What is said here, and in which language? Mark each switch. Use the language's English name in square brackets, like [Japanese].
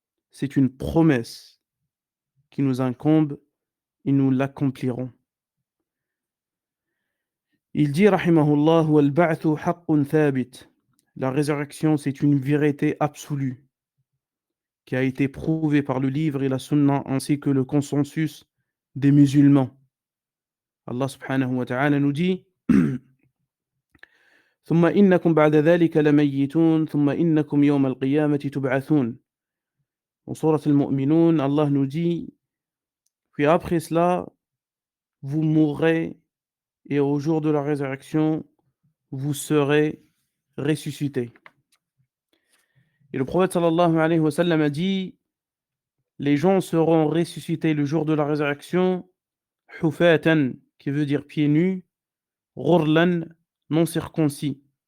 [French] C'est une promesse qui nous incombe et nous l'accomplirons. Il dit, rahimahullah, [Arabic] wal ba'thu haqqun thabit. [French] La résurrection, c'est une vérité absolue qui a été prouvée par le livre et la sunna ainsi que le consensus des musulmans. Allah subhanahu wa ta'ala nous dit [Arabic] ثم إنكم بعد ذلك لميتون ثم إنكم يوم القيامة تبعثون. [French] En Surat al-Mu'minun, Allah nous dit puis après cela, vous mourrez et au jour de la résurrection, vous serez ressuscités. Et le prophète sallallahu alayhi wa sallam a dit les gens seront ressuscités le jour de la résurrection, hufatan, qui veut dire pieds nus, ghurlan, non circoncis.